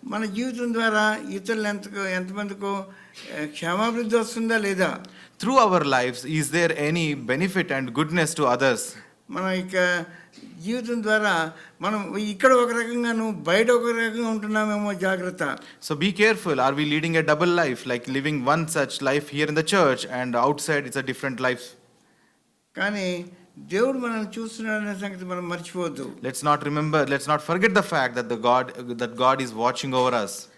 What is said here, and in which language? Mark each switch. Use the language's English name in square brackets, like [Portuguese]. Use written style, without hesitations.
[Telugu] మన జీవితం ద్వారా ఇతరులు ఎంతమందికో క్షేమాభివృద్ధి వస్తుందా లేదా. [English] Through our lives, is there any benefit and goodness to others? [Telugu] మన ఇక జీవితం ద్వారా మనం ఇక్కడ ఒక రకంగాను బయట ఒక రకంగా ఉంటున్నామేమో జాగ్రత్త. [English] So be careful. Are we leading a double life, like living one such life here in the church and outside it's a different life? [Telugu] కానీ దేవుడు మనల్ని చూస్తున్నాడనే సంగతి మనం మర్చిపోవద్దు. [English] Let's not forget the fact that God is watching over us.